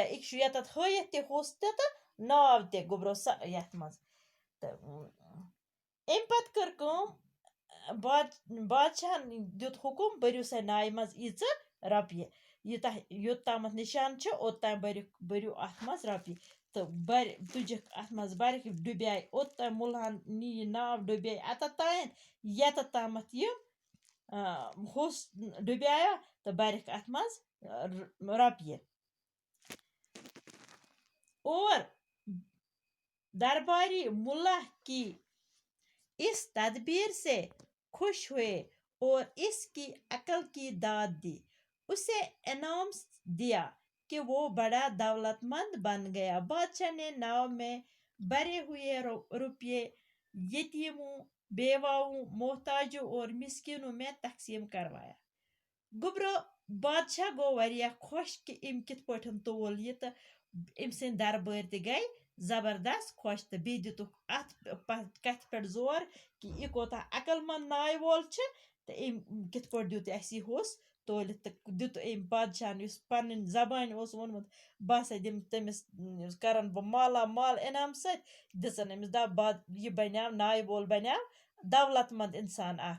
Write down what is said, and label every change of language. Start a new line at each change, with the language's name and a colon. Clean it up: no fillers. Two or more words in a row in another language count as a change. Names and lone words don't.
Kashmiri: یہِ چھُ یوٚتتھ ہٲیِتھ تہِ ہوٚس تہِ تہٕ ناو تہِ گوٚبرو یتھ منٛز تہٕ أمۍ پتہٕ کٔر کٲم، بادشاہن دیُت حکم بٔرِو سا نایہِ منٛز ییٖژٕ رۄپیہِ، یوٚتامتھ نشان چھُ اوٚتام بٔرِو اتھ منٛز رۄپیہِ تہٕ تُجکھ اتھ منٛز بھرکھ، ڈُبیاے اوٚتام مُلہن نی یہِ ناو ڈُبیاے اتتھ تام یوٚتتھ تامتھ یہِ ہوٚس ڈُبیٛایا تہٕ بَرٮ۪کھ اَتھ منٛز رۄپیہِ.
Urdu: اور درباری مُلا کی اس تدبیر سے خوش ہوئے اور اس کی عقل کی داد دی. اسے انعام دیا کہ وہ بڑا دولت مند بن گیا. بادشاہ نے ناؤ میں بھرے ہوئے روپیے یتیموں، بیواؤں، محتاجوں اور مسکینوں میں تقسیم کروایا.
Kashmiri: گوبرو بادشاہ گوٚو واریاہ خۄش کہِ أمۍ کِتھ پٲٹھۍ تول یہِ تہٕ أمۍ سٕنٛدۍ دربٲرۍ تہِ گٔے زبردست خۄش تہٕ بیٚیہِ دِتُکھ اَتھ کَتھِ پٮ۪ٹھ زور کہِ یہِ کوتاہ عقل منٛد نایہِ وول چھِ تہٕ أمۍ کِتھ پٲٹھۍ دیُت اَسہِ یہِ ہوٚس تولِتھ تہٕ دیُت أمۍ بادشاہن یُس پنٕنۍ زبانہِ اوس ووٚنمُت بہٕ ہسا دِمہٕ تٔمِس کرن بہٕ مالا مال انعام سۭتۍ دِژن أمِس دَپ یہِ بنیٛاو نایہِ وول بنیٛاو دولت مند اِنسان اکھ.